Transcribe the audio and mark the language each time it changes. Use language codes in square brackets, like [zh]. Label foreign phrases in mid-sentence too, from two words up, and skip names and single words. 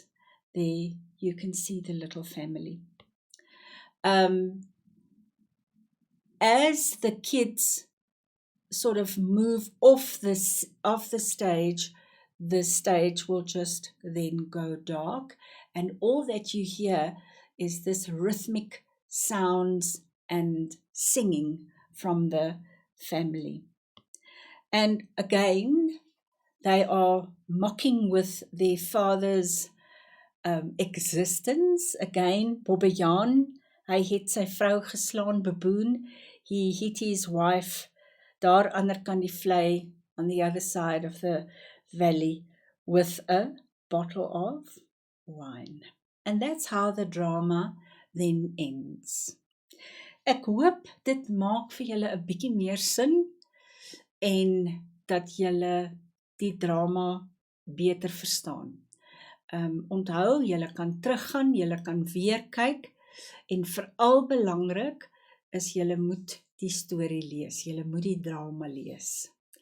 [en] There you can see the little family. As the kids sort of move off the stage will just then go dark, and all that you hear is this rhythmic sounds and singing from the family. And again, they are mocking with their father's existence. Again, [af] Bobbejaan, hy het sy vrou geslaan, [en] Baboon. He hit his wife [af] daar ander kan die vlei [en] on the other side of the valley with a bottle of wine. And that's how the drama then ends. [af] Ek hoop dit maak vir julle 'n bietjie meer sin en dat julle die drama beter verstaan. Onthou, julle kan teruggaan, julle kan weer kyk en veral belangrik is julle moet die storie lees, julle moet die drama lees.